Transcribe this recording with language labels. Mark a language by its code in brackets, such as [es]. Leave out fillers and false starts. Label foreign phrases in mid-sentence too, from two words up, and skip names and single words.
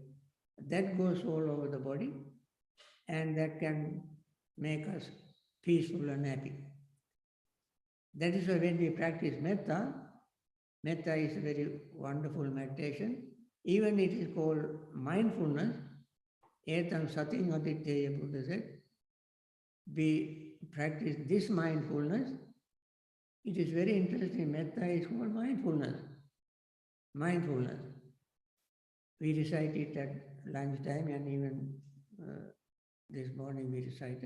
[en] That goes all over the body, and that can make us peaceful and happy. That is why when we practice metta, metta is a very wonderful meditation. Even it is called mindfulness. [pi] Etam sating aditya, [en] Buddha said. We practice this mindfulness. It is very interesting. Metta is called mindfulness. Mindfulness. We recite it at lunchtime, and even this morning we recited.